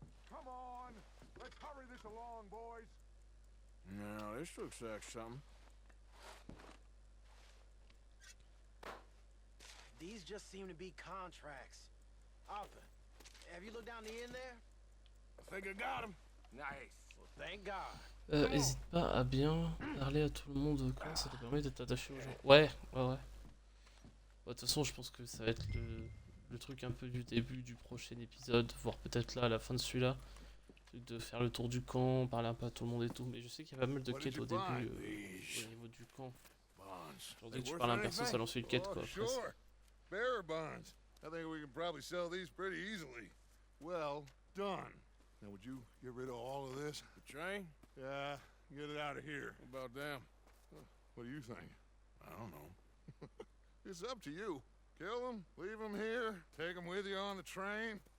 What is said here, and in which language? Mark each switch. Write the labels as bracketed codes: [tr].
[en] Come on, let's hurry this along, boys. No, this looks like something. These just seem to be contracts. Arthur, have you looked down the end there? I think I got him. Nice. Well, thank God. [fr] Hésite pas à bien parler à tout le monde quand ça te permet d'être attaché aux gens. Ouais. Bah, de toute façon, je pense que ça va être le truc un peu du début du prochain épisode, voire peut-être là à la fin de celui-là. De faire le tour du camp, parler un peu à tout le monde et tout. Mais je sais qu'il y a pas mal de quêtes au début au niveau du camp. Genre dès que tu parles à un perso, ça lance une quête quoi. Après, [en] Bearer bonds. I think we can probably sell these pretty easily. Well done. Now would you get rid of all of this? The train? Yeah, get it out of here. What about them? What do you think? I don't know. It's up to you. Kill them, leave them here, take them with you on the train.